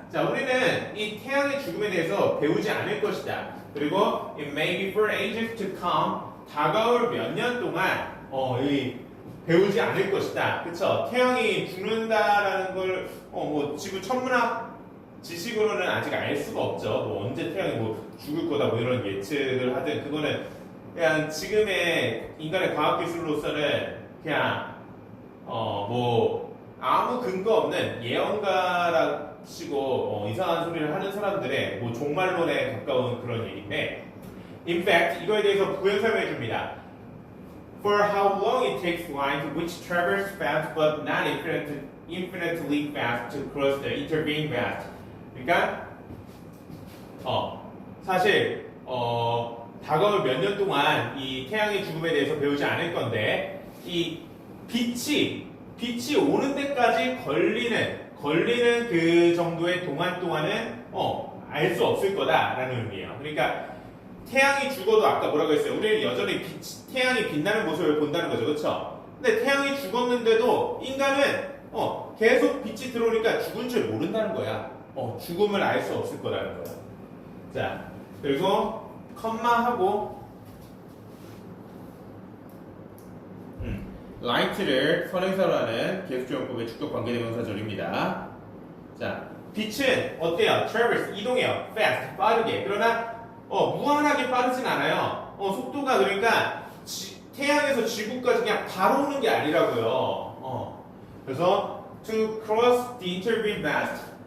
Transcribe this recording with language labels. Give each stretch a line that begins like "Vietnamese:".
Korean: 자, 우리는 이 태양의 죽음에 대해서 배우지 않을 것이다. 그리고
English: it may be for ages to come.
Korean: 다가올 몇 년 동안 배우지 않을 것이다. 그쵸? 태양이 죽는다라는 걸 뭐 지금 천문학 지식으로는 아직 알 수가 없죠. 뭐 언제 태양이 뭐 죽을 거다 뭐 이런 예측을 하든 그거는 그냥 지금의 인간의 과학 기술로서는 그냥 뭐 아무 근거 없는 예언가라시고 이상한 소리를 하는 사람들의 뭐 종말론에 가까운 그런 얘기인데,
English: in fact
Korean: 이거에 대해서 부연 설명해 줍니다.
English: For how long it takes light which traverse fast but not infinitely fast to cross the intervening vast.
Korean: 그러니까 사실 다가올 몇 년 동안 이 태양의 죽음에 대해서 배우지 않을 건데 이 빛이 오는 데까지 걸리는 그 정도의 동안 동안은 알 수 없을 거다라는 의미예요. 그러니까 태양이 죽어도 아까 뭐라고 했어요? 우리는 여전히 태양이 빛나는 모습을 본다는 거죠, 그렇죠? 근데 태양이 죽었는데도 인간은 계속 빛이 들어오니까 죽은 줄 모른다는 거야. 죽음을 알 수 없을 거라는 거야. 자, 그리고 컴마하고 light를 선행사로 하는 계속조용법의 축적 관계대명사절입니다. 자, 빛은 어때요? traverse, 이동해요. fast, 빠르게. 그러나 무한하게 빠르진 않아요. 속도가 그러니까 태양에서 지구까지 그냥 바로 오는 게 아니라고요. 그래서
English: to cross the intervening vast.